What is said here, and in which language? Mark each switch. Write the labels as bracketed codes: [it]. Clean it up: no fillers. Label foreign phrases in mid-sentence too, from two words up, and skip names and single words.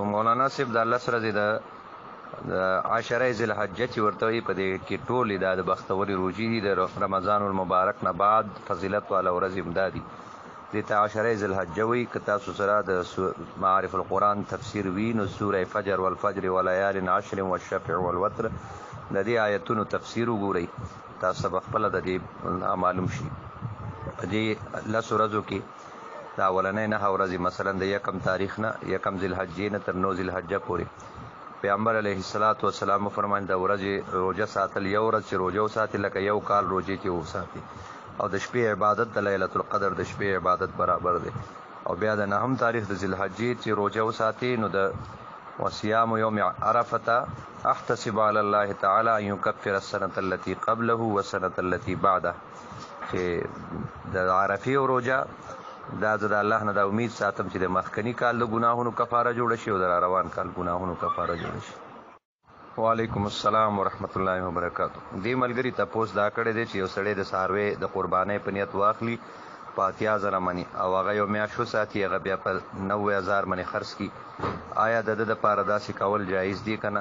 [ps] مولانا صاحب د 10 ورځې د عشره ذی الحجه چې ورته وایي په دې کې ټولې دا د بختورې روژې دي د رمضان المبارک نه بعد فضیلت والا ورځې هم دا دي، دې ته عشره ذی الحجه وایي. که تاسو سره د معارف القرآن تفسیر وي نو سوره فجر [ar] والفجر ولیال عشر والشفع والوتر [ps] د دې آیتونو تفسیر وګورئ، تاسو به خپله د دې معلوم شي. په دې 10 ورځو کې دا اولنۍ 9 ورځې مثلا د 1 تاریخ نه 1 ذی الحجې نه تر 9 ذی الحجه پورې پیغمبر [ar] علیه الصلاة والسلام [ps] وفرمایل د ورځې روژه ساتل، یو ورځ چې روژه وساتي لکه یو کال روژې چې وساتي، او د شپې عبادت د لیلة القدر د شپې عبادت برابر دی. او بیا د 9 تاریخ د ذی الحجې چې روژه وساتي نو د [ar] وصيام یوم عرفه احتسب علی الله تعالی ان یکفر السنة التي قبله والسنة التي بعده، [ps] چې د عرفې او روژه دا زه د الله نه دا امید ساتم چې د مخکني کال د ګناهونو کفاره جوړه شي او د روان کال ګناهونو کفاره جوړه شي. [ar] وعلیکم السلام ورحمۃ اللہ وبرکاتہ. [ps] دې ملګري تپوس دا کړی دی چې یو سړی د څاروي د قربانۍ په نیت واخلي په 80,000 منې او هغه یو میاشت وساتي، هغه بیا په 90,000 منې خرڅ کړي، آیا د ده دپاره داسې کول جایز دي که نه؟